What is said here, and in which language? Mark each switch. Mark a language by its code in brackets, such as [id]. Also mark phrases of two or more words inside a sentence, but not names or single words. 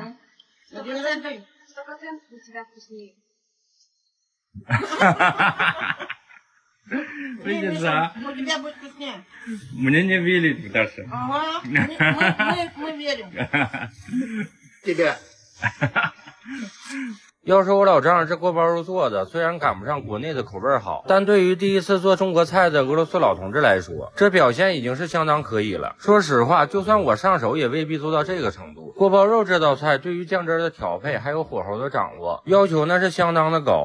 [ru] Можно, Миша? у тебя вкуснее. Видишь, а? У тебя будет вкуснее. Мне не верить даже. Ага, мы верим. Тебя. [zh] 要说我老丈人这锅包肉做的，虽然赶不上国内的口味好，但对于第一次做中国菜的俄罗斯老同志来说，这表现已经是相当可以了。说实话，就算我上手，也未必做到这个程度。锅包肉这道菜对于酱汁的调配还有火候的掌握，要求那是相当的高。